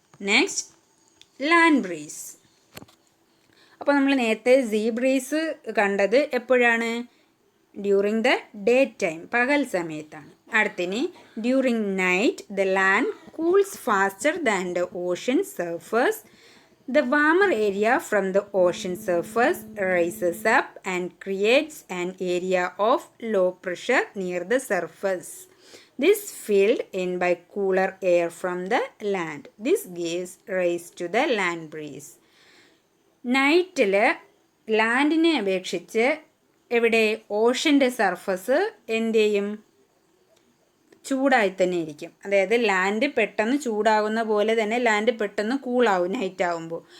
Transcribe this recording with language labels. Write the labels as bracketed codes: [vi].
[ml] Next, land breeze. അപ്പോൾ നമ്മൾ നേരത്തെ സീ ബ്രീസ് കണ്ടത് എപ്പോഴാണ്? [en] during the day time, [ml] പകൽ സമയത്താണ്. അടുത്തിനി [en] During night the land cools faster than the ocean surface. The warmer area from the ocean surface rises up and creates an area of low pressure near the surface. This filled in by cooler air from the land. This gives rise to the land breeze. [ml] നൈറ്റിൽ ലാൻഡിനെ അപേക്ഷിച്ച് എവിടെ ഓഷ്യൻ്റെ surface എന്ത് ചെയ്യും? ചൂടായി തന്നെ ഇരിക്കും. അതായത് land പെട്ടെന്ന് ചൂടാകുന്ന പോലെ തന്നെ ലാൻഡ് പെട്ടെന്ന് കൂളാവും നൈറ്റ് ആകുമ്പോൾ.